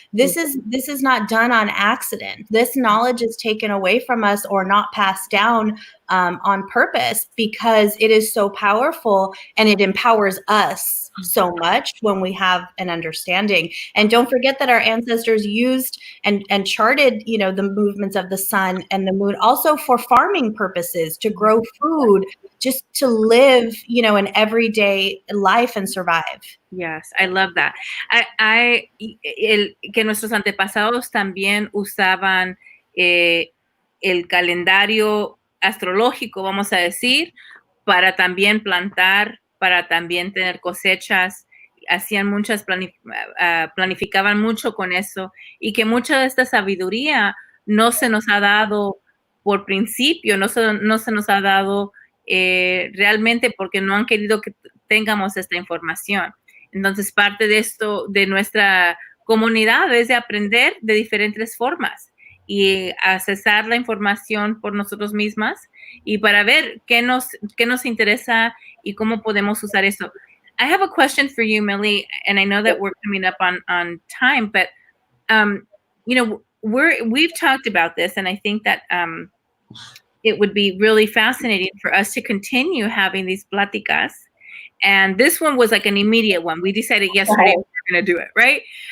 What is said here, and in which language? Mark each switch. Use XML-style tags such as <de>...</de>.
<en>This is not done on accident. This knowledge is taken away from us or not passed down on purpose, because it is so powerful and it empowers us so much when we have an understanding. And don't forget that our ancestors used and charted, you know, the movements of the sun and the moon also for farming purposes, to grow food, just to live, you know, an everyday life and survive. Yes, I love that.</en> <es>Que nuestros antepasados también usaban el calendario astrológico, vamos a decir, para también plantar, para también tener cosechas, hacían muchas, planificaban mucho con eso, y que mucha de esta sabiduría no se nos ha dado por principio, no se nos ha dado realmente porque no han querido que tengamos esta información. Entonces, parte de esto, de nuestra comunidad, es de aprender de diferentes formas y accesar la información por nosotros mismas y para ver qué nos interesa y cómo podemos usar eso.</es> <en>I have a question for you, Millie, and I know that we're coming up on time, but you know, we've talked about this, and I think that it would be really fascinating for us to continue having these pláticas. And this one was like an immediate one. We decided yesterday we were going to do it, right?</en>